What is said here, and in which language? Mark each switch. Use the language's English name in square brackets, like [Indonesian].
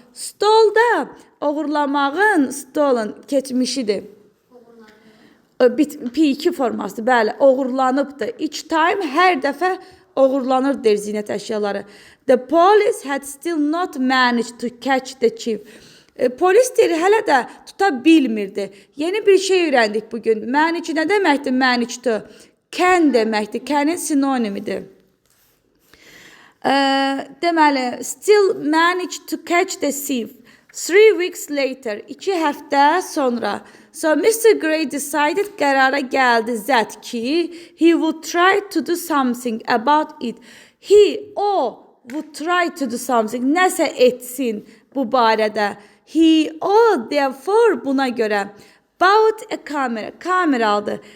[Azerbaijani] Stole da oğurlamağın stolen keçmişidir. P2 forması, bəli, oğurlanıbdır. Each time, hər dəfə oğurlanır der zinət əşyaları. [English] The police had still not managed to catch the thief. [Azerbaijani] Polis deyir, hələ də tuta bilmirdi. Yeni bir şey öyrəndik bugün. Manage nə deməkdir? Manage to. Can deməkdir. Can'in sinonimidir. [English] Deməli, still managed to catch the thief. 3 weeks later, [Azerbaijani] 2 həftə sonra. [English] So Mr. Grey decided, [Azerbaijani] qərara gəldi [English] that ki, he would try to do something about it. O would try to do something, [Azerbaijani] nəsə etsin bu barədə. Therefore, buna görə. [English] Bought a camera, [Azerbaijani] kamera aldı.